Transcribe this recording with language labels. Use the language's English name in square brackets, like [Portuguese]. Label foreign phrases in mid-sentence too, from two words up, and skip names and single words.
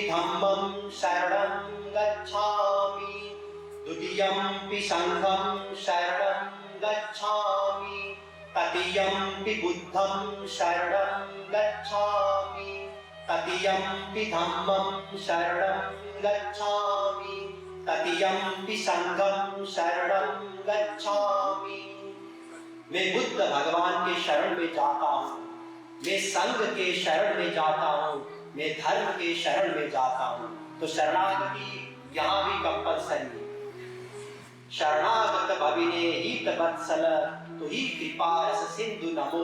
[Pali] धम्मं शरणं गच्छामि, द्वितीयंपि संघं शरणं गच्छामि, तृतीयंपि बुद्धं शरणं गच्छामि, तृतीयंपि धम्मं शरणं गच्छामि, तृतीयंपि संघं शरणं गच्छामि। [Hindi] मैं बुद्ध भगवान के शरण में जाता हूँ, मैं संघ के शरण में जाता हूँ, मैं धर्म के शरण में जाता हूँ। तो शरणागति यहाँ भी कंपल्सरी है। [Sanskrit] शरणागत भविने हित वत्सल तुहि कृपा रस सिंधु नमो।